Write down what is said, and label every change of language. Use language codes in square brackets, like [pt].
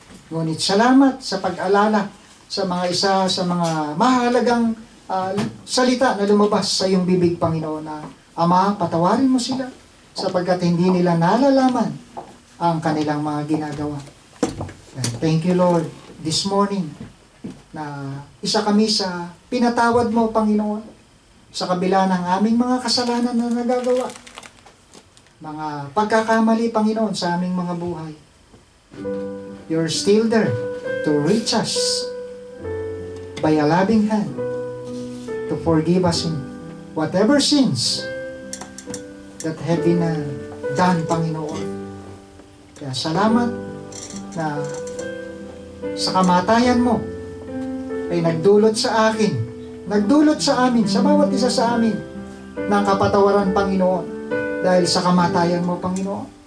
[tl] Ngunit salamat sa pag-alala sa mga isa sa mga mahalagang salita na lumabas sa iyong bibig, Panginoon, na Ama, patawarin mo sila sapagkat hindi nila nalalaman ang kanilang mga ginagawa. [en] Thank you, Lord, this morning [tl] na isa kami sa pinatawad mo, Panginoon, sa kabila ng aming mga kasalanan na nagagawa, mga pagkakamali, Panginoon, sa aming mga buhay. [en] You're still there to reach us by a loving hand, to forgive us in whatever sins that have been done, Panginoon. [tl] Kaya salamat na sa kamatayan mo ay nagdulot sa akin, nagdulot sa amin, sa bawat isa sa amin, ng kapatawaran, Panginoon, dahil sa kamatayan mo, Panginoon.